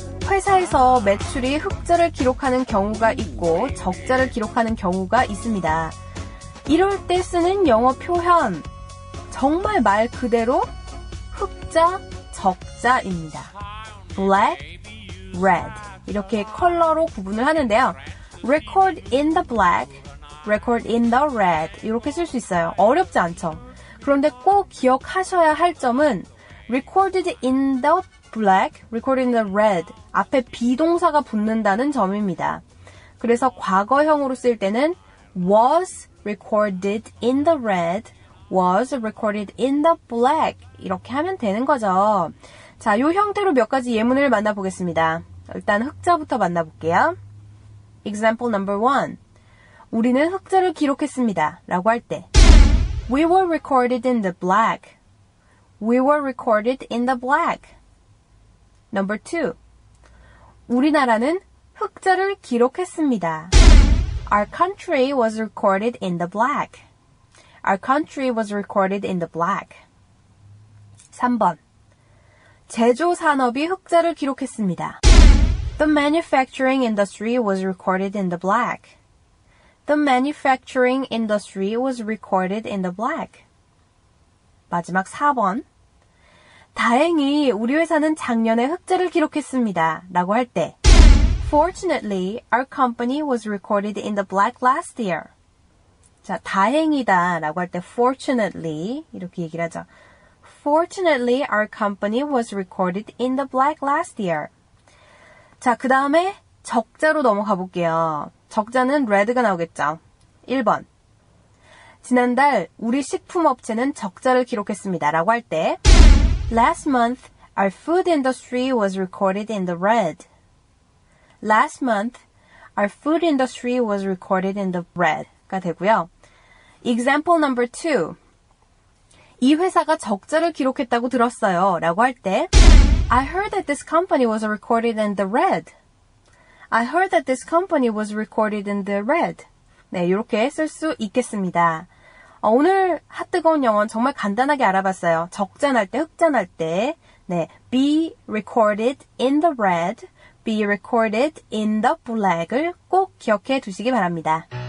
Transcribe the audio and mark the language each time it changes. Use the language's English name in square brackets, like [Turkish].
[Korean] 회사에서 매출이 흑자를 기록하는 경우가 있고 적자를 기록하는 경우가 있습니다. 이럴 때 쓰는 영어 표현 정말 말 그대로 흑자, 적자입니다. black, red 이렇게 컬러로 구분을 하는데요. [English] record in the black, record in the red [Korean] 이렇게 쓸 수 있어요. 어렵지 않죠? 그런데 꼭 기억하셔야 할 점은 [English] recorded in the black, recorded in the red [Korean] 앞에 비동사가 붙는다는 점입니다. 그래서 과거형으로 쓸 때는 [English] was recorded in the red, was recorded in the black [Korean] 이렇게 하면 되는 거죠. 자, 이 형태로 몇 가지 예문을 만나보겠습니다. 일단 흑자부터 만나볼게요. [English] Example number 1. [Korean] 우리는 흑자를 기록했습니다. 라고 할 때 [English] We were recorded in the black. We were recorded in the black. Number 2. [Korean] 우리나라는 흑자를 기록했습니다. [English] Our country was recorded in the black. Our country was recorded in the black. [Korean] 3번. 제조 산업이 흑자를 기록했습니다. [English] The manufacturing industry was recorded in the black. The manufacturing industry was recorded in the black. [Korean] 마지막 4번. 다행히 우리 회사는 작년에 흑자를 기록했습니다. 라고 할 때 [English] Fortunately, our company was recorded in the black last year. [Korean] 자, 다행이다 라고 할 때 [English] fortunately [Korean] 이렇게 얘기를 하죠. [English] Fortunately, our company was recorded in the black last year. [Korean] 자, 그 다음에 적자로 넘어가 볼게요. 적자는 red가 나오겠죠. 1번. 지난달 우리 식품업체는 적자를 기록했습니다. 라고 할 때 [English] Last month, our food industry was recorded in the red. Last month, our food industry was recorded in the red [Korean] 가 되고요. [English] Example number 2. [Korean] 이 회사가 적자를 기록했다고 들었어요. 라고 할 때 [English] I heard that this company was recorded in the red. I heard that this company was recorded in the red. [Korean] 네, 이렇게 쓸 수 있겠습니다. 오늘 핫뜨거운 영어는 정말 간단하게 알아봤어요. 적자 날 때, 흑자 날 때. [English] 네, be recorded in the red, be recorded in the black [Korean] 을 꼭 기억해 두시기 바랍니다.